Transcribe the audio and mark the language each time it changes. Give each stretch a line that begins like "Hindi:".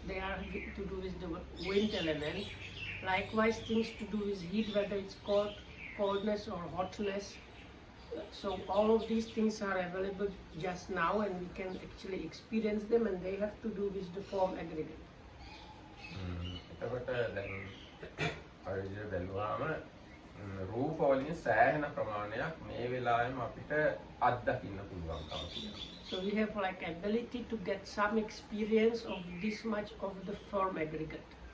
English: They are to do with the wind element. Likewise, things to do with heat, whether it's coldness or hotness. So all of these things are available just now, and we can actually experience them, and they have to do with the form aggregate.
Sinhala: එතකොට දැන් අර විදිහට බැලුවාම රූප වලින් සෑහෙන ප්‍රමාණයක් මේ වෙලාවෙම අපිට අත්දකින්න පුළුවන්කම තියෙනවා.
English: So we have like ability to get some experience of this much of the form aggregate.